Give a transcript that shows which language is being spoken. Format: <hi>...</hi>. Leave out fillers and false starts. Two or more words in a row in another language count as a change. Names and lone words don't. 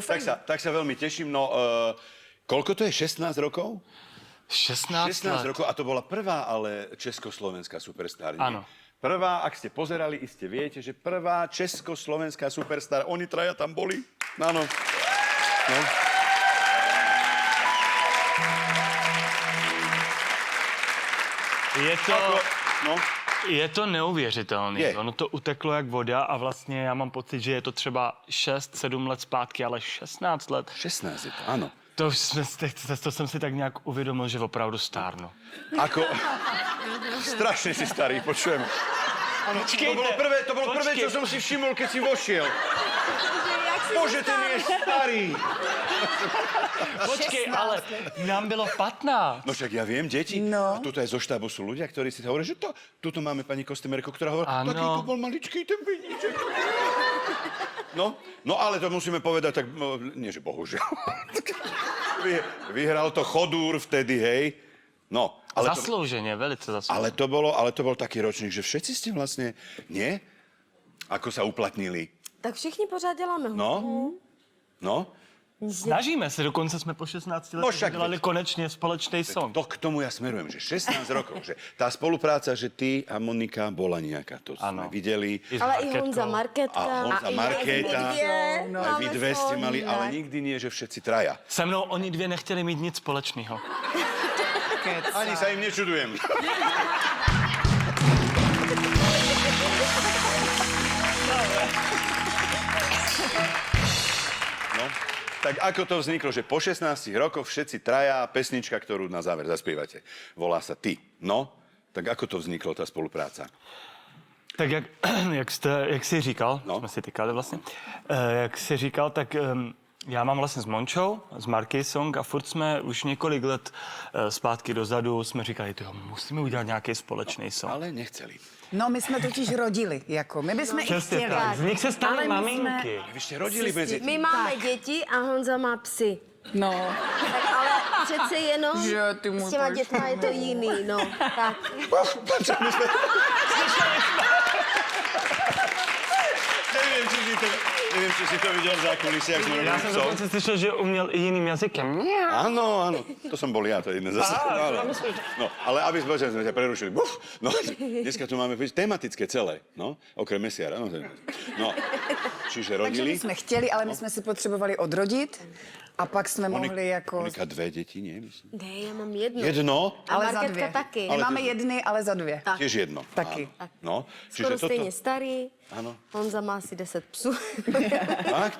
<sk>tak sa veľmi teším, no koľko to je, 16 rokov? 16 rokov a to bola prvá, ale československá superstar. Áno. Prvá, ak ste pozerali, iste viete, že prvá československá superstar, oni traja tam boli. Áno. No.</sk> <cs>Je to neuvěřitelný. Je. Ono to uteklo jak voda a vlastně já mám pocit, že je to třeba 6-7 let zpátky, ale 16 let.</cs> <sk>16 je to, áno.</sk> <cs>To jsem si tak nějak uvědomil, že opravdu stárnu.</cs> <sk>Ako... Strašne si starý, počujem. To bolo prvé, čo som si všimol, keď si vošiel. Bože, ten je starý.</sk> <cs>Počkej, ale nám bylo 15.</cs> <sk>No však ja viem, deti. No. A tuto aj zo štábu sú ľudia, ktorí si hovoria, že tuto máme pani Kostemerko, ktorá hovorí, Áno. taký to bol maličký ten peníček. No, ale to musíme povedať tak, nie že bohužiaľ. Vyhral to Chodúr vtedy, hej. No, ale</sk> <cs>Zaslouženě, velice zaslouženě.</cs> <sk>ale to bol taký ročník, že všetci ste vlastne, nie? Ako sa uplatnili.</sk> <cs>Tak všichni pořád děláme hudbu. No. Snažíme se, dokonce jsme po 16 letech</cs> <sk>však</sk> <cs>udělali konečně společný song.</cs> <sk>To k tomu ja smerujem, že 16 rokov, že tá spolupráca, že ty a Monika bola nejaká, to sme Áno. videli.</sk> <cs>I s Ale i Marketkou. Honza Marketka.</cs> <sk>A Honza Markéta, aj vy dve ste mali, ale nikdy nie, že všetci traja.</sk> <cs>Se mnou oni dvě nechtěli mít nic společného.</cs> <sk>Ani sa im nečudujem. No, tak ako to vzniklo, že po 16 rokoch všetci traja, pesnička, ktorú na záver zaspievate, volá sa Ty. No, tak ako to vzniklo, tá spolupráca?</sk> <cs>Tak jak jsi říkal, No. jsme si tykali vlastně, jak jsi říkal, tak Já mám vlastně s Mončou, s Marky Song a furt jsme už několik let zpátky dozadu jsme říkali, tyjo, musíme udělat nějaký společný song.</cs> <sk>Ale nechceli.</sk> <cs>No, my jsme totiž rodili, jako. My bychom i Přesně chtěli. tak. Z nich se staly Ale my maminky. Vy jste rodili mezi tím. My máme děti a Honza má psy. No. Tak ale přece jenom Že ty můj s těma bož. dětma je to jiný, no. Tak. Nevím,</cs> <sk>či si</sk> <cs>to viděl v zákulisí, jak jsme Já</cs> <sk>robili</sk> <cs>jsem</cs> <sk>psom.</sk> <cs>dokonce slyšel, že uměl i jiným jazykem.</cs> <sk>Áno, áno, to som bol ja, to je jedné zase. No, ale aby sme ťa prerušili. No, dneska tu máme tematické celé, no, okrem Mesiara. No, čiže Takže</sk> <cs>rodili. my jsme chtěli, ale my jsme si potřebovali odrodit a pak jsme mohli jako...</cs> <sk>Monika 2 děti, nie? Myslím.</sk> <cs>Ne, já mám jedno.</cs> <sk>Jedno?</sk> <cs>A Ale za Marketka dvě. taky. My máme jedny, ale za dvě. Tak.</cs> <sk>Tiež jedno.</sk> <cs>Taky.</cs> <sk>Áno. No,</sk> <cs>Skoro</cs> <sk>čiže toto...</sk> <cs>stejně starý. Ano. Honza má asi 10 psů. Fakt?</cs>